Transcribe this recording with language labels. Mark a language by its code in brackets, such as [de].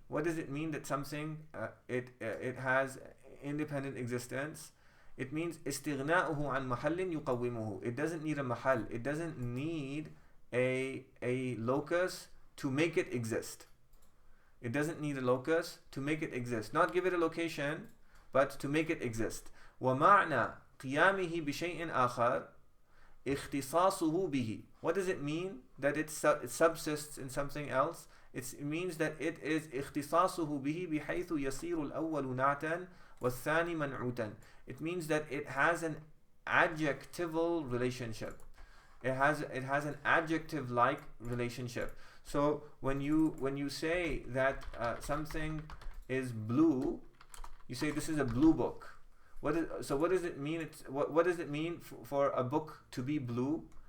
[en] What does it mean that something it has independent existence? It means [ar] استغناؤه عن محل يقومه. [en] It doesn't need a mahal. It doesn't need a locus to make it exist. It doesn't need a locus to make it exist. Not give it a location, but to make it exist. [ar] ومعنى قيامه بشيء آخر اختصاصه به. [en] What does it mean that it subsists in something else? It means that it is [ar] اختصاصه به بحيث يصير الأول نعتا والثاني منعوتا. [en] It means that it has an adjectival relationship. It has an adjective-like relationship. So when you say that something is blue, you say this is a blue book. What does it mean? What does it mean for a book to be blue?